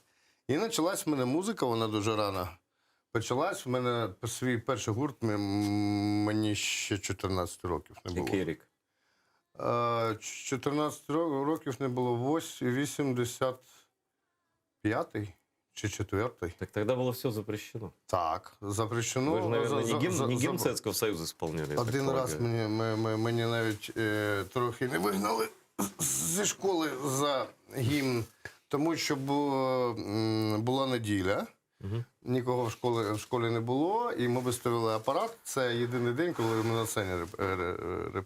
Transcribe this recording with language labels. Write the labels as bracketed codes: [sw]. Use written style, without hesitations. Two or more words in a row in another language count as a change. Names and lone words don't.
[uk] І почалась в мене музика, вона дуже рано почалась. В мене свій перший гурт, мені ще 14 років не було. Який рік? 14 років не було, 85-й чи 4-й. [ru] Так тогда было все запрещено. Так, запрещено. Вы же, наверное, не гимн Советского Союза исполняли. [uk] Один раз мені навіть трохи не вигнали зі школи за гімн, тому що була неділя. Нікого в школі не було, і ми виставили апарат. Це єдиний день, коли ми на сцені репетували.